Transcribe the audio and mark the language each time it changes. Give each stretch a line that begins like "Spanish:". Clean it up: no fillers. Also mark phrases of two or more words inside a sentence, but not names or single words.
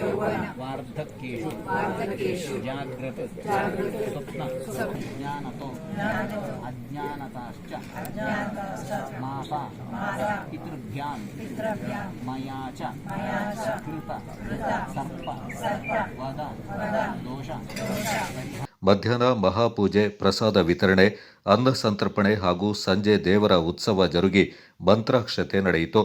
Sanskrit: वार्धक्येषु जाग्रत स्वप्न ज्ञानतो अज्ञानताश्च मासा पितृभ्यां मया च कृत सर्प वद दोष
Kannada: ಮಧ್ಯಾಹ್ನ ಮಹಾಪೂಜೆ, ಪ್ರಸಾದ ವಿತರಣೆ, ಅನ್ನ ಸಂತರ್ಪಣೆ ಹಾಗೂ ಸಂಜೆ ದೇವರ ಉತ್ಸವ ಜರುಗಿ ಮಂತ್ರಾಕ್ಷತೆ ನಡೆಯಿತು.